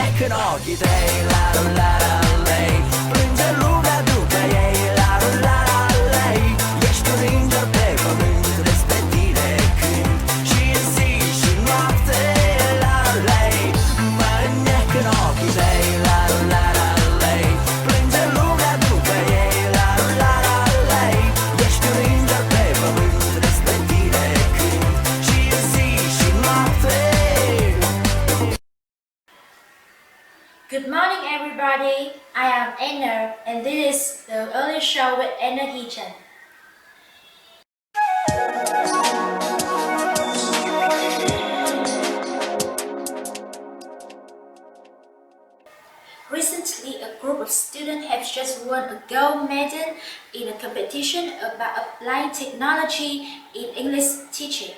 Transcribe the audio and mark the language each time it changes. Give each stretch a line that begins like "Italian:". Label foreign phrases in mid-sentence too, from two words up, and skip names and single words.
Romanian: occhi sei la la la lei Plânge lumea după ei la la la lei Ești un înger pe pământ despre tine cânt Și în zi și noapte la lei Mă înnec în ochii tăi la la la lei Plânge lumea după ei la la la lei Ești un înger pe pământ despre tine cânt Și în zi și noapte.
English: Good morning, everybody. I am Anna, and this is the early show with Anna Heechan. Recently, a group of students have just won a gold medal in a competition about applying technology in English teaching.